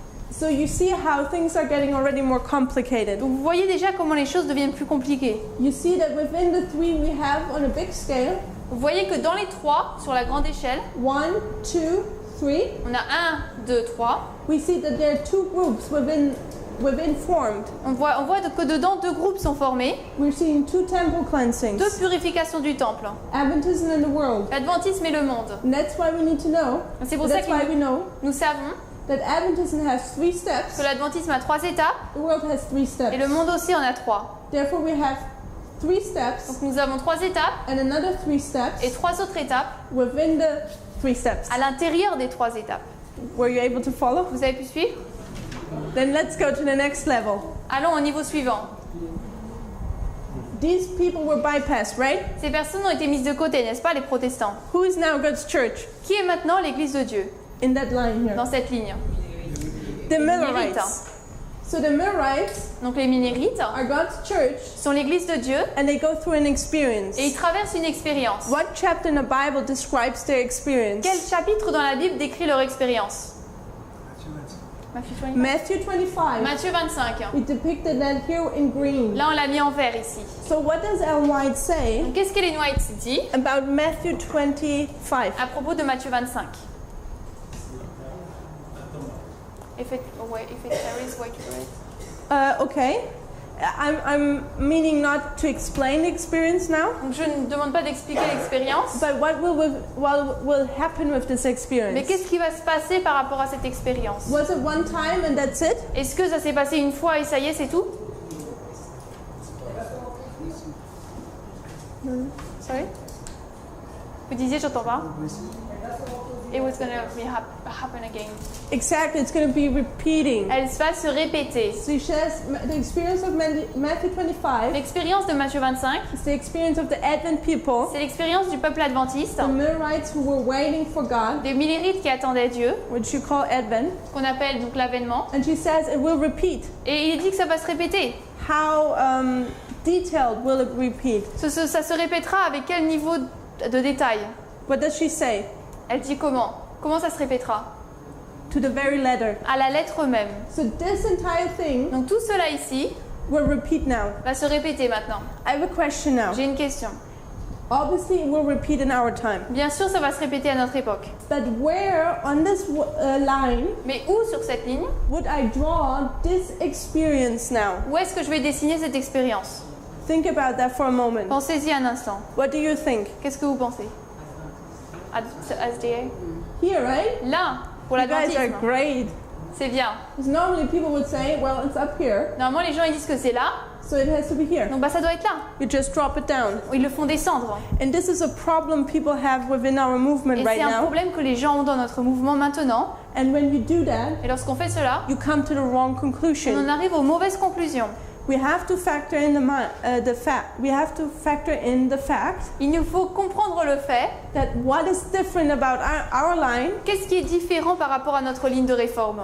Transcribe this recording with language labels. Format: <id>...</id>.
<en>So you see how things are getting already more complicated.</en> <fr>Donc vous voyez déjà comment les choses deviennent plus compliquées.</fr> <en>You see that within the three we have on a big scale,</en> <fr>Vous voyez que dans les 3, sur la grande échelle,</fr> <en>1, 2, 3,</en> <fr>on a 1, 2, 3.</fr> <en>we see that there are two groups within formed.</en> <fr>On voit que dedans, 2 groupes sont formés,</fr> <en>We're seeing two temple cleansings,</en> <fr>2 purifications du temple.</fr> <en>Adventism and the world.</en> <fr>L'adventisme et le monde.</fr> <en>And that's why we need to know,</en> <fr>C'est pour ça</fr> <en>that's</en> <fr>que</fr> <en>why we know</en> <fr>nous savons</fr> <en>that Adventism has 3 steps,</en> <fr>que l'adventisme a 3 étapes</fr> <en>the world has 3 steps.</en> <fr>et le monde aussi en a 3.</fr> <en>Therefore we have 3 steps</en> <fr>Donc nous avons 3 étapes</fr> <en>and another 3</en> <fr>et</fr> <en>steps</en> <fr>3 autres étapes</fr> <en>within the 3 steps.</en> <fr>à l'intérieur des 3 étapes.</fr> <en>Were you able to follow?</en> <fr>Vous avez pu suivre?</fr> <en>Then let's go to the next level.</en> <fr>Allons au niveau suivant.</fr> <en>These people were bypassed, right?</en> <fr>Ces personnes ont été mises de côté, n'est-ce pas, les protestants?</fr> <en>Who is now God's church?</en> <fr>Qui est maintenant l'Église de Dieu</fr> <en>In that line here.</en> <fr>dans cette ligne?</fr> <en>The Millerites. Millerites. So the Millerites</en> <fr>Donc les Minérites</fr> <en>are God's church</en> <fr>sont l'Église de Dieu</fr> <en>and they go through an experience.</en> <fr>et ils traversent une expérience.</fr> <en>What chapter in the Bible describes their experience?</en> <fr>Quel chapitre dans la Bible décrit leur expérience?</fr> <en>Matthew 25.</en> <fr>Matthieu 25.</fr> <en>We depicted that here in green.</en> <fr>Là, on l'a mis en vert ici.</fr> <en>So what does Ellen White say</en> <fr>Donc, qu'est-ce qu'Ellen White dit</fr> <en>about Matthew 25?</en> <fr>à propos de Matthieu 25?</fr> <en>If it carries what you read. Okay. I'm meaning not to explain the experience now,</en> <fr>Donc, je ne demande pas d'expliquer l'expérience,</fr> <en>but what will happen with this</en> <fr>mais</fr> <en>experience?</en> <fr>qu'est-ce qui va se passer par rapport à cette expérience?</fr> <en>Was it one time and that's it?</en> <fr>Est-ce que ça s'est passé une fois et ça y est, c'est tout?</fr> <en>Sorry?</en> <fr>Vous disiez, j'entends pas.</fr> <en>It was going to happen again. Exactly, it's going to be repeating.</en> <fr>Elle va se répéter.</fr> <en>So she says the experience of Matthew 25</en> <fr>L'expérience de Matthieu 25,</fr> <en>is the experience of the Advent people,</en> <fr>c'est l'expérience du peuple adventiste,</fr> <en>the Millerites who were waiting for God,</en> <fr>des Millérites qui attendaient Dieu,</fr> <en>which you call Advent,</en> <fr>qu'on appelle donc l'avènement.</fr> <en>and she says it will repeat.</en> <fr>Et il dit que ça va se répéter.</fr> <en>How detailed will it repeat?</en> <fr>Ça se répétera avec quel niveau de détail?</fr> <en>What does she say?</en> <fr>Elle dit comment? Comment ça se répétera?</fr> <en>To the very letter.</en> <fr>À la lettre même.</fr> <en>So this entire thing</en> <fr>Donc tout cela ici</fr> <en>will repeat now.</en> <fr>va se répéter maintenant.</fr> <en>I have a question now.</en> <fr>J'ai une question.</fr> <en>Obviously, it will repeat in our time.</en> <fr>Bien sûr, ça va se répéter à notre époque.</fr> <en>But where on this line</en> <fr>Mais où sur cette ligne,</fr> <en>would I draw this experience now?</en> <fr>où est-ce que je vais dessiner cette expérience?</fr> <en>Think about that for a moment.</en> <fr>Pensez-y un instant.</fr> <en>What do you think?</en> <fr>Qu'est-ce que vous pensez?</fr> <en>SDA? Here, right?</en> <fr>Là, pour</fr> <en>You guys are</en> <fr>l'adventisme.</fr> <en>great.</en> <fr>C'est bien.</fr> <en>Because normally people would say, well, it's up here,</en> <fr>Normalement, les gens ils disent que c'est là,</fr> <en>so it has to be here.</en> <fr>donc bah ça doit être là.</fr> <en>You just drop it down.</en> <fr>Ils le font descendre.</fr> <en>And this is a problem people have within our movement</en> <fr>Et</fr> <en>right</en> <fr>c'est un</fr> <en>now.</en> <fr>problème que les gens ont dans notre mouvement maintenant.</fr> <en>And when you do that,</en> <fr>Et lorsqu'on fait cela,</fr> <en>you come to the wrong</en> <fr>on en</fr> <en>conclusion.</en> <fr>arrive aux mauvaises conclusions.</fr> <en>We have to factor in the fact. We have to factor in the fact</en> <fr>Il nous faut comprendre le fait.</fr> <en>that what is different about our line</en> <fr>Qu'est-ce qui est différent par rapport à notre ligne de réforme?</fr>